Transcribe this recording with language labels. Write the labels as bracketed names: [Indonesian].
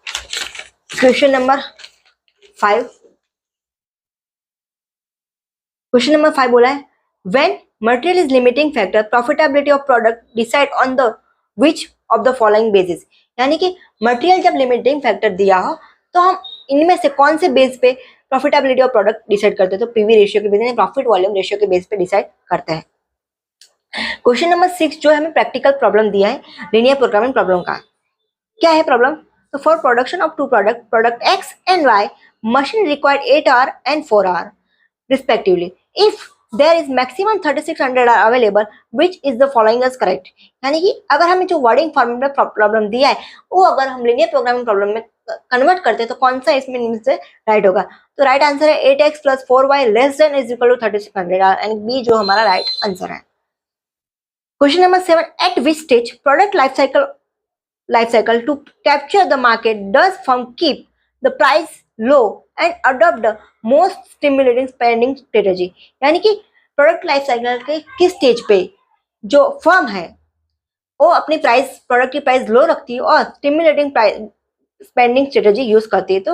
[Hindi] Question number 5। Question number 5 बोला है, [English] when material is limiting factor profitability of product decide on the which of the following basis, [Hindi] यानी कि material जब limiting factor दिया हो तो हम इनमें से कौन से बेस पे प्रॉफिटेबिलिटी ऑफ प्रोडक्ट डिसाइड करते हैं? तो पीवी रेशियो के बेस, प्रॉफिट वॉल्यूम रेशियो के बेस पे डिसाइड करते हैं। क्वेश्चन नंबर 6 जो है हमें प्रैक्टिकल प्रॉब्लम दिया है लीनियर प्रोग्रामिंग प्रॉब्लम का। क्या है प्रॉब्लम? [English] तो for production of two product X and Y, machine required 8 hour and 4 hour respectively. If there is maximum 3600 are available, which is the following is correct? [Hindi] यानी कि अगर हमें जो वर्डिंग फॉर्मूला प्रॉब्लम दिया है वो अगर हम लीनियर प्रोग्रामिंग प्रॉब्लम में कन्वर्ट करते हैं तो कौन सा इसमें इनमें से राइट होगा? तो राइट आंसर है 8x plus 4y [English] less than is equal to [Hindi] 3600 and B जो हमारा राइट आंसर है। Question number 7, [English] at which stage product life cycle to capture the market does firm keep the price low and adopt the most stimulating spending strategy, [Hindi] यानी कि product life cycle के किस stage पे जो firm है वो अपनी प्रोडक्ट की प्राइस लो रखती है और स्टिमुलेटिंग स्पेंडिंग स्ट्रेटेजी यूज करती है?